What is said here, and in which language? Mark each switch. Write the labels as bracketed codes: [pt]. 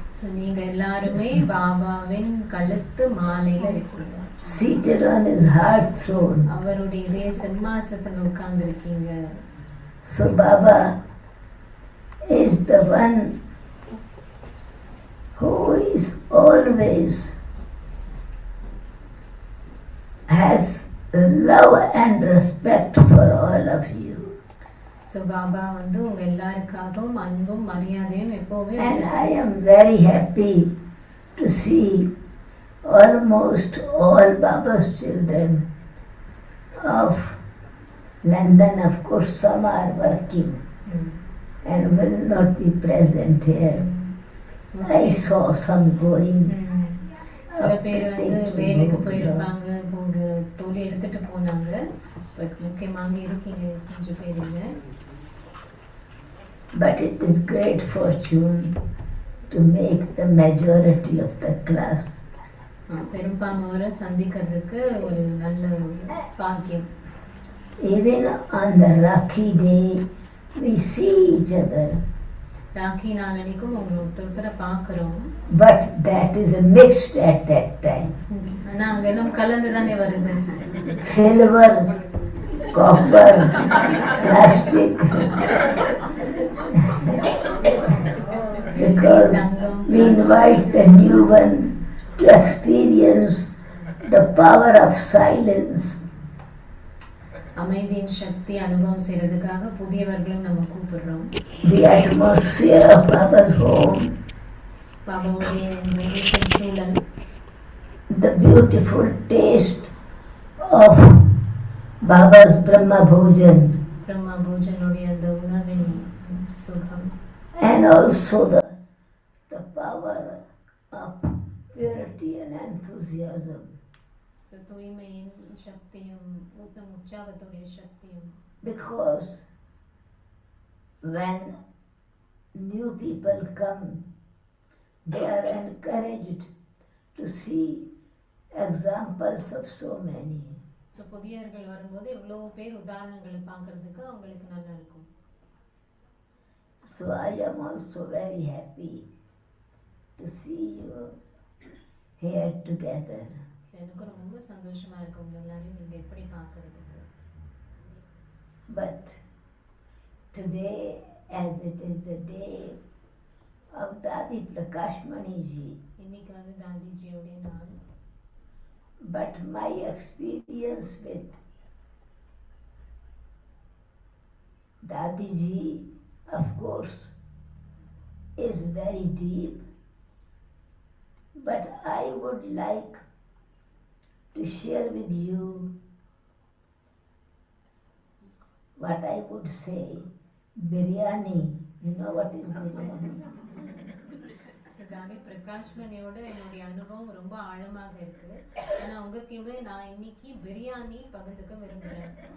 [ta] So நீங்க எல்லாருமே பாபாவின் கழுத்து மாலையில இருக்கீங்க. [en] Seated on his heart throne. [ta] அவருடைய இதய சிம்மாசனத்துல உட்கார்ந்து இருக்கீங்க. [en] So Baba is the one who is always has love and respect for all of you. [ta] So Baba வந்து உங்க எல்லாருக்காகவும் அன்பும் மரியாதையும் எப்பவுமே. [en] And I am very happy to see almost all Baba's children of London. Of course, some are working and will not be present here. I saw some going. [ta] சில பேர் வந்து வேலைக்கு போயிருப்பாங்க, போக டோலி எடுத்துட்டு போனாங்க. பட் முக்கியமாக இருக்கீங்க கொஞ்சம் பேருங்க. [en] But it is great fortune to make the majority of the class. [ta] பெரும்பான்மையோரை சந்திக்கிறதுக்கு ஒரு நல்ல பாக்கியம். [en] Even on the Rakhi day, we see each other. [ta] Rakhi நாளன்னைக்கும் உங்களை ஒருத்தரை பார்க்கிறோம். [en] But that is mixed at that time. [ta] ஆனா அங்க எல்லாம் கலந்து தானே வருது. [en] Silver copper, plastic. Because we invite the new one to experience the power of silence. [ta] அமைதியின் சக்தி அனுபவம் செய்யறதுக்காக புதியவர்களும் நம்ம கூப்பிடுறோம். [en] The atmosphere of Baba's home. [ta] பாபாவுடைய வீட்டின் சூழல். [en] The beautiful taste of Baba's Brahma Bhojan. [ta] Brahma போஜனுடைய அந்த உணவின் சுகம். [en] And also the power of purity and enthusiasm. [ta] So தூய்மையின் சக்தியும் உற்சாகத்துடைய சக்தியும். [en] Because when new people come, they are encouraged to see examples of so many. [ta] So புதியவர்கள் வரும்போது எவ்வளவு பேர் உதாரணங்களை பார்க்கறதுக்கு அவங்களுக்கு நல்லா இருக்கும். [en] So I am also very happy to see you here together. [ta] எனக்கு ரொம்ப சந்தோஷமா இருக்கு உங்க எல்லாரையும் நீங்க எப்படி பார்க்கறதுக்கு. [en] But today, as it is the day of Dadi Prakashmani ji, [ta] இன்னைக்கு வந்து தாதிஜியோடைய நாள். [en] but my experience with Dadi ji, of course, is very deep. But I would like to share with you what I would say, biryani. You know what is biryani? [ta] தாதி பிரகாஷ்மணியோட என்னுடைய அனுபவம் ரொம்ப ஆழமாக இருக்கு. ஆனா உங்ககிட்ட நான் இன்னைக்கு பிரியாணி பகிர்ந்துக்க விரும்புறேன்.